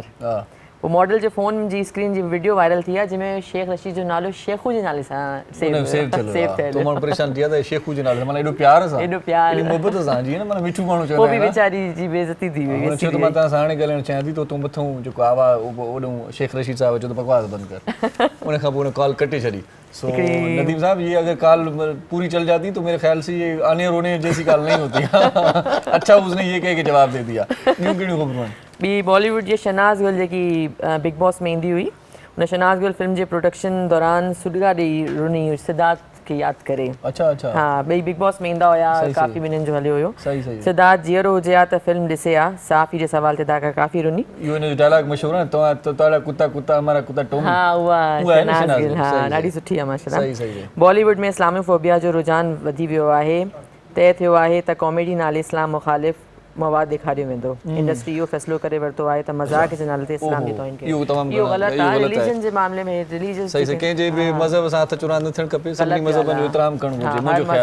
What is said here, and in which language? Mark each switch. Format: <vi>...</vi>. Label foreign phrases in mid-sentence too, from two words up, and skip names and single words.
<sd>पोइ मॉडल जे फ़ोन जी स्क्रीन जी वीडियो वायरल थी आहे, जंहिंमें शेख रशीद जो नालो शेखू जे नाले सां सेव थियल। माण्हू परेशान थी विया त शेखू जे नाले माना एॾो प्यार सां, एॾो प्यार, मोहबत सां, जीअं न माना मिठू माण्हू चवंदा पोइ बि वीचारी जी बेइज़ती थी वई। चयो त मां तव्हां सां हाणे ॻाल्हाइणु चाहियां थी, तो मथां जेको आवाज़ ओॾो शेख रशीद साहिब चयो त बकवास बंदि कर। उन खां पोइ उन कॉल कटे छॾी।</sd> <ur>سو ندیم صاحب یہ اگر کال پوری چل جاتی تو میرے خیال سے یہ آنے رونے جیسی کال نہیں ہوتی. اچھا اس نے یہ کہہ کے جواب دے دیا.</ur> <sd>ॿियूं कहिड़ियूं ख़बरूं आहिनि? ॿी बॉलीवुड जी शहनाज़ गिल जेकी बिग बॉस में ईंदी हुई, हुन शहनाज़ गिल फिल्म जे प्रोडक्शन दौरान सुॾिगा ॾेई रुनी हुई सिद्धार्थ खे यादि करे। अच्छा अच्छा हाँ, ॿई बिग बॉस में ईंदा हुया, काफ़ी महीननि जो हलियो हुयो। सही सही। सिद्धार्थ जीअरो हुजे हा त फिल्म ॾिसे हा, साफ़ी जे सवाल ते तव्हां काफ़ी रुनी। इहो हिन जो डायलॉग मशहूरु आहे,</sd> <pa>ਤਵਾਂ ਕੁੱਤਾ ਕੁੱਤਾ ਹਮਾਰਾ ਕੁੱਤਾ ਟੌਮੀ।</pa> <sd>हाँ उहा शहनाज़ गिल, हाँ ॾाढी सुठी आहे माशाल्लाह। सही सही। बॉलीवुड में इस्लामोफोबिया जो रुझान वधी वियो आहे। तय थियो आहे त कॉमेडी नाले इस्लाम मुख़ालिफ़ मवाद ॾेखारियो वेंदो। इंडस्ट्री इहो फ़ैसिलो करे वरितो आहे त मज़ाक़ जे नाले ते इस्लामी तौहीन खे, इहो ग़लति आहे। रिलीजन जे मामले में रिलीजियस सही सही कंहिंजे बि मज़हब सां हथ चुरांद न थियणु खपे, सभिनी मज़हबनि जो एतिराम करणो घुरिजे मुंहिंजो ख़्याल</sd>